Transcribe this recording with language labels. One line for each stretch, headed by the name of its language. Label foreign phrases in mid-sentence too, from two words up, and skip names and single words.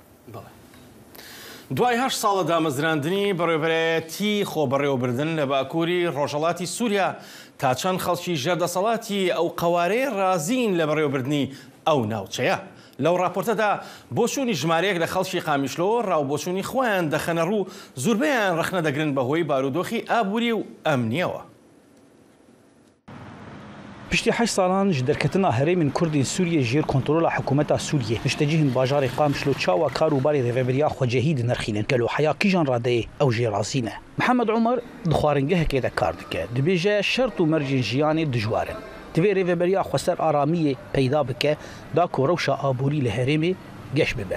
Central Kurdish: دوای 8 ساڵە دامەزراندنی بەڕێوەبەرەتی خۆبەڕێوەبردن لە باکووری ڕۆژهەڵاتی سووریا تا چەند خەڵکی ژێردەسەڵاتی ئەو قەوارەی رازین لە بەڕێوەبردنی ئەو ناوچەیە. لەو راپۆرتەدا بۆچوونی ژمارەیەک لە خەڵکی قامیشلۆ ڕاوبۆچوونی خۆیان دەخەنە ڕوو زوربیان ڕخنە دەگرن بەهۆی بارودۆخی ئابووری و ئەمنیەوە.
Kurdish: Piştî 8 salan ji derketina herêmên Kurdên Sûriyê jêr kontrola hikûmeta Sûriyê niştecihên bajarê Qamişlo çawa karûbarê rêveberiya xwecehî dinirxînin gelo heya kîjan radeyê ew jê razî ne. Mihemed Umer di xwaringehekê de kar dike dibêje şert û mercên jiyanê dijwar in. Divê rêveberiya xweser aramiyê peyda bike da ku rewşa aborî li herêmê geş bibe.